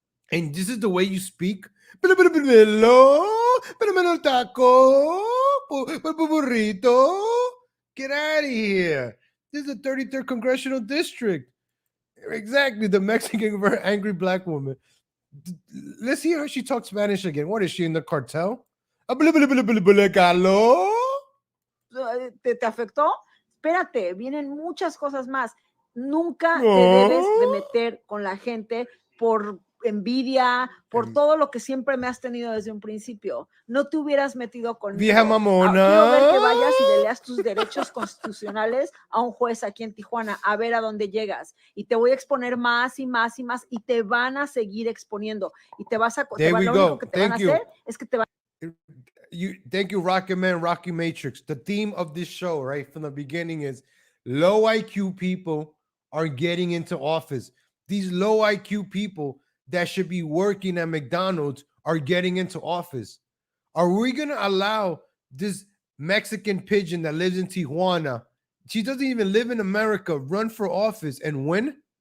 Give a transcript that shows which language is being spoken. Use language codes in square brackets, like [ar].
[en] And this is the way you speak. Taco, burrito. Get out of here. This is the 33rd Congressional District. Exactly, the Mexican very angry black woman. Let's hear how she talks Spanish again. What is she, in the cartel? [es] ¿Te afectó? Espérate, vienen muchas cosas más. Nunca te debes de meter con la gente por envidia, por todo lo que siempre me has tenido desde un principio. No te hubieras metido conmigo. Vieja mamona. Quiero ver que vayas y le leas tus derechos constitucionales a un juez aquí en Tijuana, a ver a dónde llegas. Y te voy a exponer más y más y más, y te van a seguir exponiendo. Y lo único que te van a hacer es que te van [en] Thank you, Rocket Man, Rocky Matrix. The theme of this show, right from the beginning, is low IQ people are getting into office. These low IQ people that should be working at McDonald's are getting into office. Are we going to allow this Mexican pigeon that lives in Tijuana, she doesn't even live in America, run for office and win?